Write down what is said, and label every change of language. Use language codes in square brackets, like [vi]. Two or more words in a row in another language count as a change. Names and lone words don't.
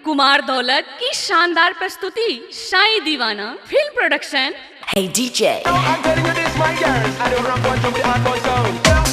[hi] कुमार दौलत की शानदार प्रस्तुति शाही दीवाना फिल्म प्रोडक्शन। [en] Hey DJ. I'm telling you this, my girl. I don't run bunch of the hardcore sound.